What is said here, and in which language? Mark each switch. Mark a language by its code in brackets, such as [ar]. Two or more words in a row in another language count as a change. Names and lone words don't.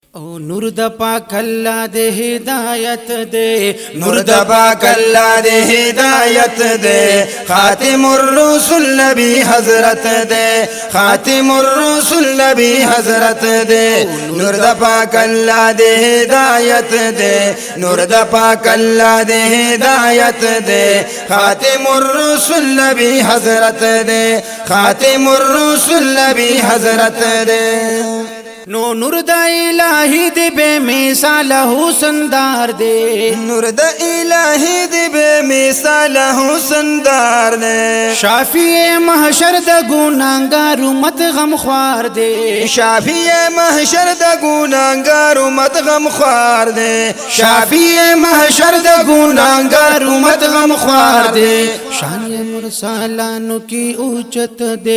[ps] او نور د پاک الله د هدایت دے نور د پاک الله د هدایت دے خاتم الرسل نبی حضرت دے خاتم الرسل نبی حضرت دے نور د پاک الله د هدایت دے نور د پاک الله د هدایت دے خاتم الرسل نبی حضرت دے خاتم الرسل نبی حضرت دے نو نور د الہی دی [ur] بے مثال [ps] حسن دار دے نور د الہی دی [ur] بے مثال [ps] حسن دار دے شافی محشر د گناہگار امت غم خوار دے شافی محشر د گناہگار امت غم خوار دے شافی محشر د گناہگار امت غم خوار دے شان مرسلانو کی اوچت دے